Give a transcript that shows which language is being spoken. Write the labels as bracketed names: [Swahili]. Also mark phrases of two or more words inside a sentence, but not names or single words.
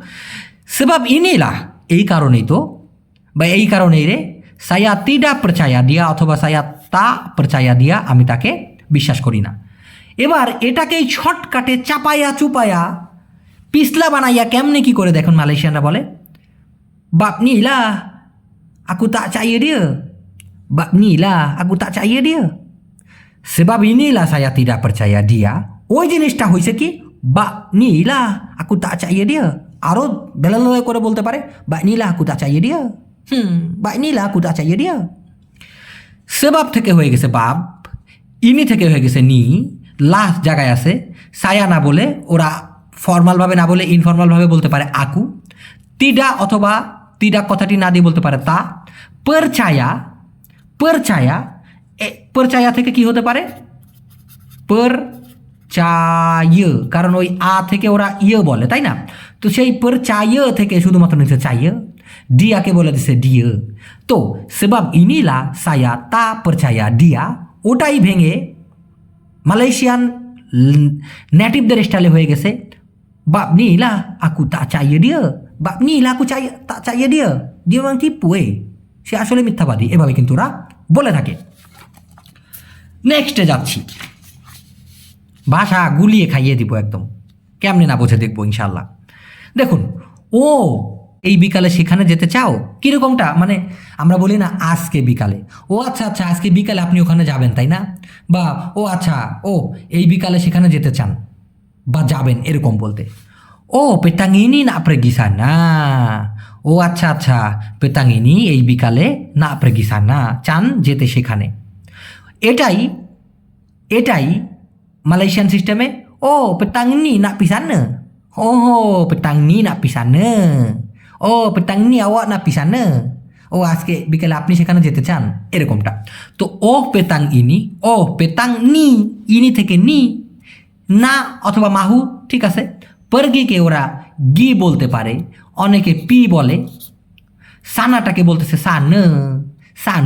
[Malay] sebab inilah, [Bangla] এই কারণেই তো, বা এই কারণেই রে, [Malay] saya tidak percaya dia [Bangla] অথবা [Malay] saya tak percaya dia, [Bangla] আমি তাকে বিশ্বাস করি না। এবার এটাকেই শর্টকাটে চাপায়া চুপায়া পিছলা বানাইয়া কেমনে কি করে দেখুন মালয়েশিয়ানরা বলে, [Malay] bab nilah aku tak percaya dia, bab nilah aku tak percaya dia, sebab inilah saya tidak percaya dia. [Bangla] ওই জিনিসটা হয়েছে কি, [Malay] bab nilah aku tak percaya dia, [Bangla] আরো বেলালয় করে বলতে পারে, [Malay] bab nilah aku tak percaya dia, bab nilah aku tak percaya dia. [Bangla] সেবাব থেকে হয়ে গেছে বাপ, ইনি থেকে হয়ে গেছে নি, লাস্ট জায়গায় আছে। সায়া না বলে ওরা ফর্মালভাবে না বলে ইনফর্মালভাবে বলতে পারে আকু। তিডা অথবা তিডা কথাটি না দিয়ে বলতে পারে তা। পারচায়া, পারচায়া, পারচায়া থেকে কি হতে পারে, পারচায়া, কারণ ওই আ থেকে ওরা ইয়ে বলে, তাই না? তো সেই পারচায়া থেকে শুধুমাত্র নিচ্ছে চাইয়া, ডিয়াকে বলে দিছে ডিয়া। তো [Malay] sebab inilah saya tak percaya dia, [Bangla] ওটাই ভেঙে মালয়েশিয়ান নেটিভদের স্টাইলে হয়ে গেছে, [Malay] bab nilah aku tak percaya dia, bab nilah aku tak percaya dia, bab nilah aku tak percaya dia, dia memang tipu, [Bangla] সে আসলে মিথ্যাবাদী, এভাবে কিন্তু ওরা বলে থাকে। নেক্সটে যাচ্ছি, ভাষা গুলিয়ে খাইয়ে দিব একদম, কেমনে না বোঝে দেখবো ইনশাল্লাহ। দেখুন, ও এই বিকালে সেখানে যেতে চাও, কীরকমটা মানে আমরা বলি না আজকে বিকালে, ও আচ্ছা আচ্ছা আজকে বিকালে আপনি ওখানে যাবেন তাই না, বা ও আচ্ছা ও এই বিকালে সেখানে যেতে চান বা যাবেন, এরকম বলতে। [Malay] ও petang ini nak pergi sana, [Bangla] ও আচ্ছা আচ্ছা [Malay] petang ini [Bangla] এই বিকালে [Malay] nak pergi sana, [Bangla] চান যেতে সেখানে। এটাই মালয়েশিয়ান সিস্টেমে [Malay] oh petang ini nak pergi sana, oh petang ini nak pergi sana, oh petang ini awak nak pergi sana, [Bangla] ও আজকে বিকেলে আপনি সেখানে যেতে চান, এরকমটা। তো [Malay] oh petang ini, oh petang ni, [Bangla] ইনি থেকে নি, না অথবা মাহু, ঠিক আছে। পারগিকে ওরা গি বলতে পারে, অনেকে পি বলে, সানাটাকে বলতেছে সান, সান।